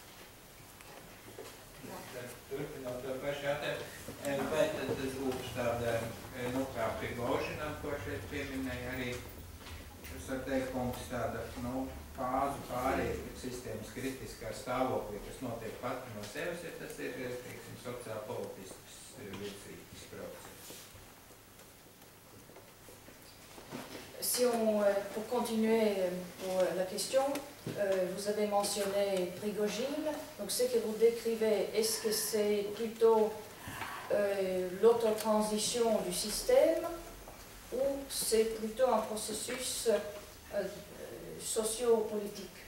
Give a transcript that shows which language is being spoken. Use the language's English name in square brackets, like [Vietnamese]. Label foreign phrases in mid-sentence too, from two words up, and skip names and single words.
[Latvian] Turpinot to pašu jautājumu, vai tad tas būs tāda, kā Prigožinam, ko šeit pieminēja arī, es varu teikt, kungs tāda, fāzu pārējai sistēmas kritiskā stāvoklī, kas notiek pati no sevis, ja tas ir, teiksim, sociāli-politisks virzīgas process. [French] Si pour continuer pour la question, vous avez mentionné Prigogine. Donc ce que vous décrivez, est-ce que c'est plutôt l'autotransition du système ou c'est plutôt un processus socio-politique?